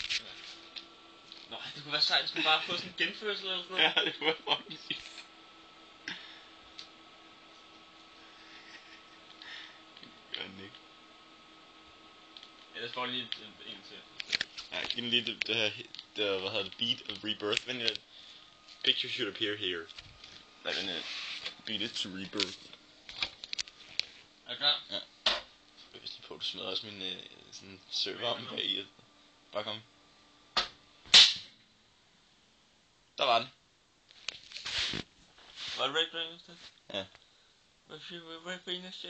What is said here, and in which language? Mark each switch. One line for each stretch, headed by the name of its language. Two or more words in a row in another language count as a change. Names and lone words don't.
Danish: Nå, det kunne være sejt, hvis man bare få sådan en genfødsel eller sådan noget. Ja, det kunne være fucking sygt. Gør den ikke. Ellers får jeg lige en til. Ja, giv den lige det her, hvad hedder det,
English: beat of rebirth.
Danish: Vent lidt.
English: Picture should appear here.
Danish: Nej, den her.
English: Beat it to rebirth.
Danish: Er du klar? Ja. Jeg vidste på, at du smed også min sådan serverarm bag i. Bare kom. Der var den. Var det Red Dragon sted? Ja. Hvad siger du? Red Dragon sted?